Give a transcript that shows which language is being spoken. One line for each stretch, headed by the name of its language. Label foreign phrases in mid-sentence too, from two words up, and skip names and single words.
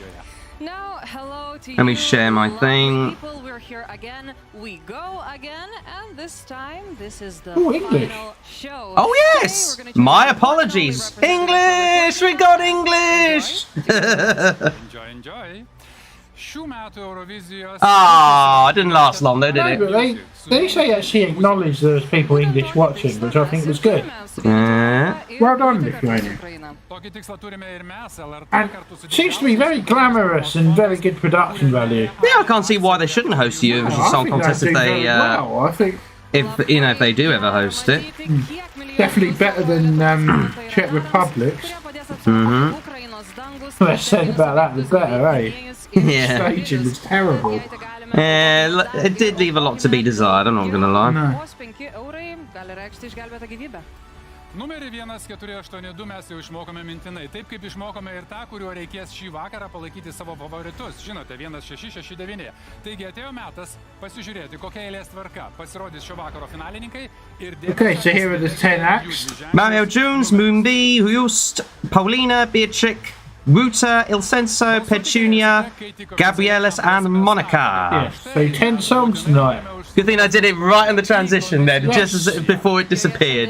English: Now, hello to Let me you, share my lovely thing. People, we're here again. We go again, and this time this is the Oh, English. final show. Oh Today yes! we're gonna choose My one apologies. representative English! We got English! Enjoy.
Lithuanian: Šių metų Eurovizijos.
English: Ah, it didn't last long though, did No, but it? they actually acknowledged there was people English watching, which I think was good. Yeah. Well done, Lithuania.
Lithuanian: Tokį tikslą turime ir mes, LRT
English: And
Lithuanian: kartu su
English: seems to be very glamorous and very good production value. Yeah, I can't see why they shouldn't host the Eurovision I Song think Contest they if do they, very well. I think if they do ever host it. definitely better than Czech Republic's. Mm-hmm. Less said about that, the better, eh? Yeah. Staging was terrible. It did leave a lot to be desired, I'm not gonna lie. No.
Lithuanian: Numerį 1482 mes jau išmokome mintinai, taip kaip išmokome ir tą, kuriuo reikės šį vakarą palaikyti savo favoritus. Žinote, 1669. Taigi atėjo metas pasižiūrėti, kokia eilės tvarka pasirodys šio vakaro finalininkai ir
English: Okay, so here are the 10 acts. Mario Jones, Moonbee, Just, Paulina, Beatrick, Ruta, Ilsenso, Petunia, Gabrielis, and Monica. Yes, so 10 songs tonight. Good thing I did it right in the transition then, just as before it disappeared.